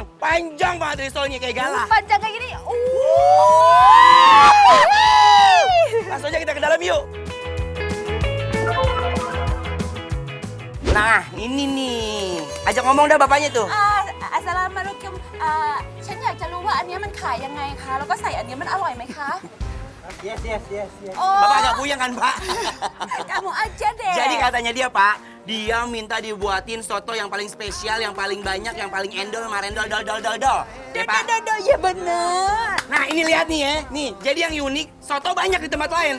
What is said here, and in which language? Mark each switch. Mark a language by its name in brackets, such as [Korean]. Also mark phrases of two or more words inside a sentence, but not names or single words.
[Indonesian] Panjang banget risolnya kayak galah. Panjang kayak gini. Langsung aja kita ke dalam yuk. Nah ini nih, ajak ngomong dah bapaknya tuh. Assalamualaikum. [Thai] ฉันอยากจะรู้ว่าอันนี้มันขายยังไงคะแล้วก็ใส่อันนี้มันอร่อยไหมคะ [Indonesian] Yes. Bapak agak puyeng kan Pak? Kamu aja deh. Jadi katanya dia Pak, dia minta dibuatin soto yang paling spesial, yang paling banyak, yang paling endol, marendol, dol. Ya Pak? Ya bener. Nah ini lihat nih ya, nih jadi yang unik, soto banyak di tempat lain.